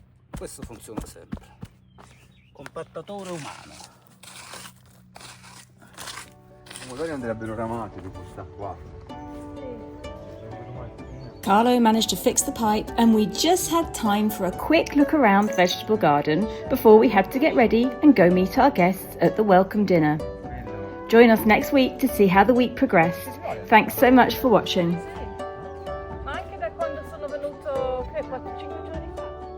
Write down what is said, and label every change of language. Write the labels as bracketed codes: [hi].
[it] Questo funziona sempre. Compattatore umano. Magari andrebbero ramati dopo sta qua. [en] Carlo managed to fix the pipe, and we just had time for a quick look around the vegetable garden before we had to get ready and go meet our guests at the welcome dinner. Join us next week to see how the week progressed. Thanks so much for watching. [it] Ma anche da quando sono venuto 4-5 giorni fa.